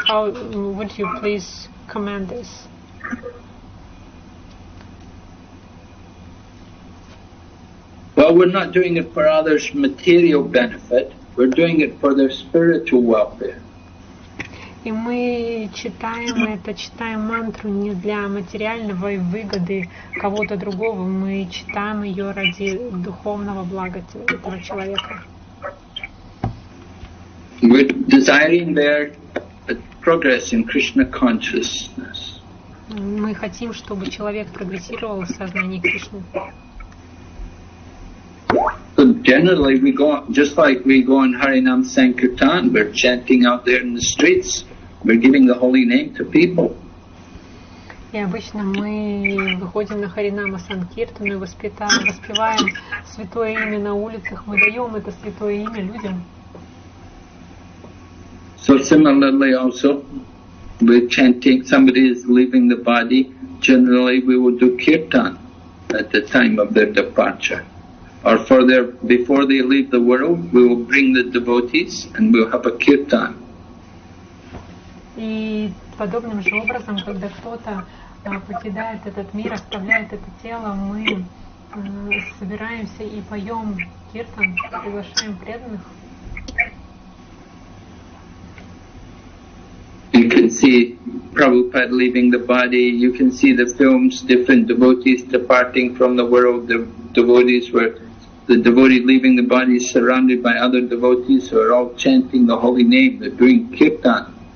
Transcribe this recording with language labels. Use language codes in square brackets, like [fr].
[en] How would you please comment this? Well, we're not doing it for others' material benefit. We're doing it for their spiritual welfare. [ru] И мы читаем мантру не для материального выгоды кого-то другого, мы читаем ее ради духовного блага этого человека. [en] We're desiring their progress in Krishna consciousness. [ru] Мы хотим, чтобы человек прогрессировал в сознании Кришны. [en] So generally we go, just like we go on Harinam Sankirtan, we're chanting out there in the streets, we're giving the holy name to people. [ru] И обычно мы выходим на Харинама Санкиртану и воспеваем святое имя на улицах, мы даем это святое имя людям. [en] So similarly also, we're chanting, somebody is leaving the body, generally we will do kirtan at the time of their departure. Or before they leave the world, we will bring the devotees and we'll have a kirtan. [ru] И подобным же образом, когда кто-то покидает этот мир, оставляет это тело, мы собираемся и поем киртан, приглашаем преданных. [en] You can see Prabhupada leaving the body, you can see the films, different devotees departing from the world, the devotees the devotee leaving the body is surrounded by other devotees who are all chanting the holy name, they're doing kirtan.